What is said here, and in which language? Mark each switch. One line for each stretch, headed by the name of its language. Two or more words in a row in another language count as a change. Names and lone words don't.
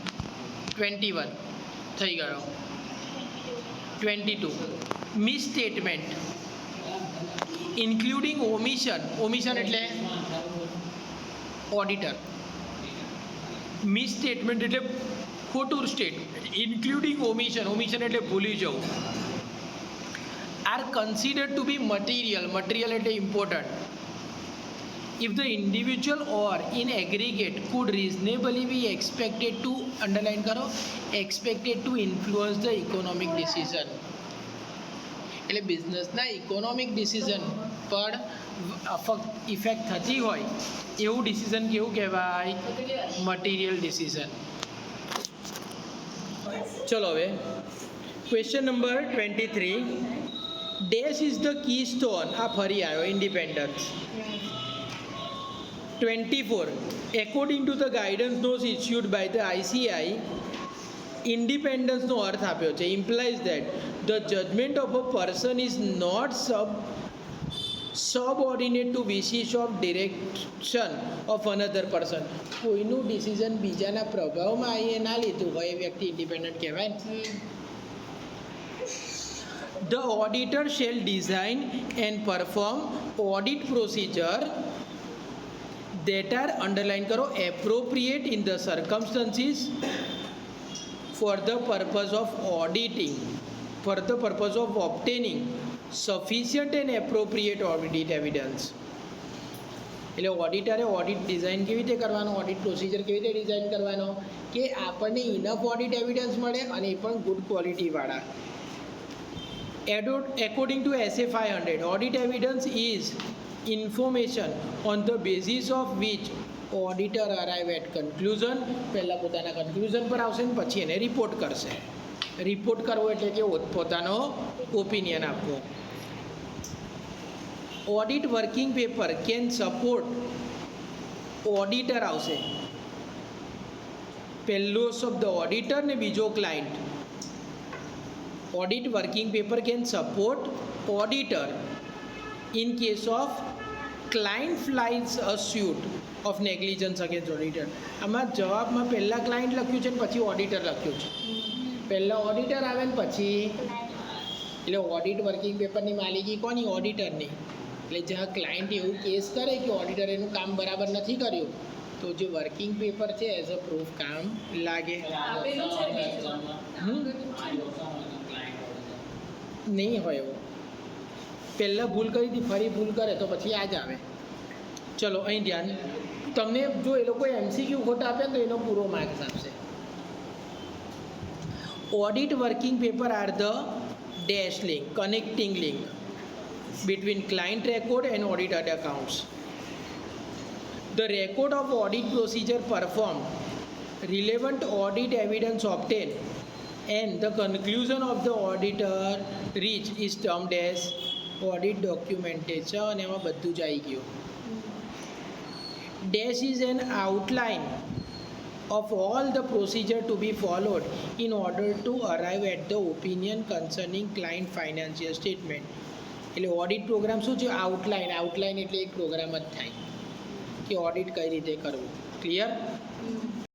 Gujarati: 21 થઈ ગયો.
English: 22 misstatement including omission.
Gujarati: ઓમિશન એટલે ઓડિટર. મિસસ્ટેટમેન્ટ એટલે ખોટું સ્ટેટમેન્ટ.
English: including omission,
Gujarati: ઓમિશન એટલે ભૂલી જવું.
English: are considered to be material.
Gujarati: મટીરિયલ એટલે ઇમ્પોર્ટન્ટ.
English: If the individual or in aggregate could reasonably be expected to,
Hindi: underline करो,
English: expected to influence the economic decision.
Gujarati: એટલે બિઝનેસના
English: economic decision
Gujarati: પર ઇફેક્ટ થતી હોય એવું ડિસિઝન કેવું કહેવાય?
English: material decision.
Gujarati: ચલો હવે
English: question number
Gujarati: 23.
English: dash is the key stone.
Gujarati: આ ફરી આવ્યો,
English: ઇન્ડિપેન્ડન્સ. 24. According to the guidance notes issued by the ICI, independence
Gujarati: નો અર્થ આપ્યો છે.
English: implies that the judgment of a person is not subordinate to wishes of direction of another person.
Gujarati: કોઈનું ડિસિઝન બીજાના પ્રભાવમાં આવીને ના લીધું હોય એ વ્યક્તિ ઇન્ડિપેન્ડન્ટ કહેવાય.
English: The auditor shall design and perform audit procedure that are,
Hindi: underline करो,
English: appropriate in the circumstances for the purpose of auditing, for the purpose of obtaining sufficient and appropriate audit evidence.
Gujarati: એટલે ઓડિટરે
English: audit design
Gujarati: કેવી રીતે કરવાનો,
English: audit procedure
Gujarati: કેવી રીતે ડિઝાઇન કરવાનો કે આપણને
English: enough audit evidence
Gujarati: મળે અને એ પણ ગુડ ક્વોલિટીવાળા.
English: According to SA 500, audit evidence is information on the basis of which auditor arrive at conclusion.
Gujarati: પહેલાં પોતાના કન્ક્લુઝન પર આવશે ને પછી એને રિપોર્ટ કરશે. રિપોર્ટ કરવો એટલે કે પોતાનો ઓપિનિયન આપવો.
English: audit working paper can support.
Gujarati: ઓડિટર આવશે, પહેલો શબ્દ ઓડિટર ને બીજો ક્લાયન્ટ.
English: audit working paper can support auditor in case of client files a suit of negligence against auditor.
Gujarati: આમાં જવાબમાં પહેલાં ક્લાયન્ટ લખ્યું છે ને પછી ઓડિટર લખ્યું છે. પહેલાં ઓડિટર આવે ને પછી, એટલે ઓડિટ વર્કિંગ પેપરની માલિકી કોની? ઓડિટરની. એટલે જ્યાં ક્લાયન્ટ એવું કેસ કરે કે ઓડિટર એનું કામ બરાબર નથી કર્યું તો જે
English: working paper
Gujarati: છે
English: as a proof
Gujarati: કામ લાગે. નહીં હોય એવું. પહેલાં ભૂલ કરી હતી ફરી ભૂલ કરે તો પછી આ જ આવે. ચલો અહીં ધ્યાન. તમને જો એ લોકોએ MCQ ખોટા આપ્યા તો એનો પૂરો માર્ક્સ આપશે.
English: audit working paper are the dash link, connecting link between client record and audited accounts. The record of audit procedure performed, relevant audit evidence obtained, and the conclusion of the auditor reached is termed as audit documentation.
Gujarati: અને એમાં બધું જ આવી ગયું.
English: Dash is an outline of all the procedure to be followed in order to arrive at the opinion concerning client financial statement.
Gujarati: એટલે
English: audit program
Gujarati: શું છે? આઉટલાઇન. આઉટલાઇન એટલે એક પ્રોગ્રામ જ થાય કે ઓડિટ કઈ રીતે કરવું. ક્લિયર?